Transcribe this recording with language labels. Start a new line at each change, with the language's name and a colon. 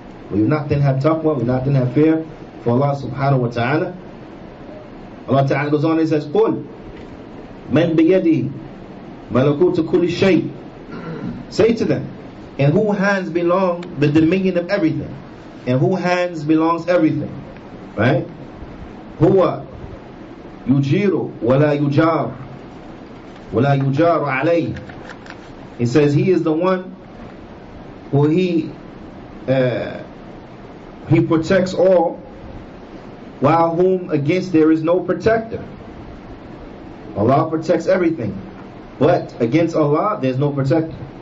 English: Will you not then have taqwa? Will you not then have fear for Allah subhanahu wa ta'ala? Allah Ta'ala goes on and says,
Arabic: قُلْ مَنْ بِيَدِهِ مَلَكُوتُ كُلِّ شَيْءٍ.
English: Say to them, in whose hands belong the dominion of everything? In whose hands belongs everything? Right?
Arabic: هو يجير ولا يجار ولا يجار عليه.
English: He says He is the one who He protects all, while whom against there is no protector. Allah protects everything, but against Allah there's no protector.